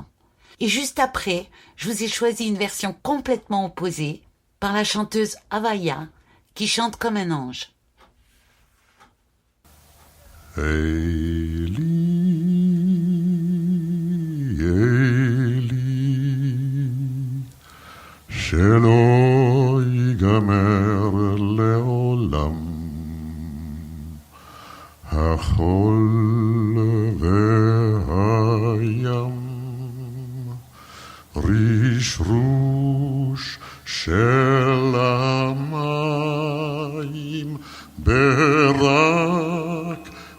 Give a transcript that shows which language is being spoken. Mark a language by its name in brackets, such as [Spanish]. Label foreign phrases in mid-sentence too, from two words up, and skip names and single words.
[French] Et juste après, je vous ai choisi une version complètement opposée par la chanteuse Avaya qui chante comme un ange. [Hebrew] Eli, Eli, שלא ייגמר לעולם, החול והים, רשרוש של המים, ברק